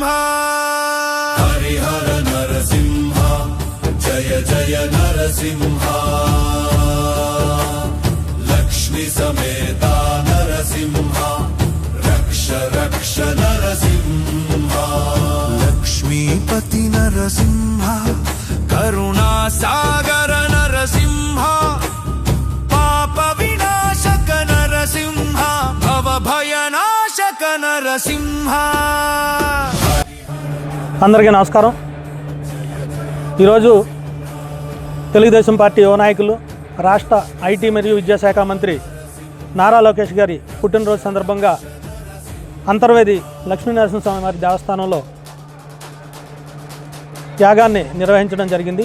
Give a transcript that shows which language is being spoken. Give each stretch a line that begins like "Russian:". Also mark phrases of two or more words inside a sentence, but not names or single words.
Sanskrit: हरिहर नरसिंह जय जय नरसिंह लक्ष्मी समेता नरसिंह रक्ष रक्ष नरसिंह लक्ष्मीपति नरसिंह करुणा सागर नरसिंह पाप विनाशक नरसिंह भव भयनाशक नरसिंह।
Telugu: అందరికీ నమస్కారం। ఈరోజు తెలుగుదేశం పార్టీ యువ నాయకులు రాష్ట్ర ఐటీ మరియు విద్యాశాఖ మంత్రి నారా లోకేష్ గారి పుట్టినరోజు సందర్భంగా అంతర్వేది లక్ష్మీనరసింహస్వామి వారి దేవస్థానంలో యాగాన్ని నిర్వహించడం జరిగింది।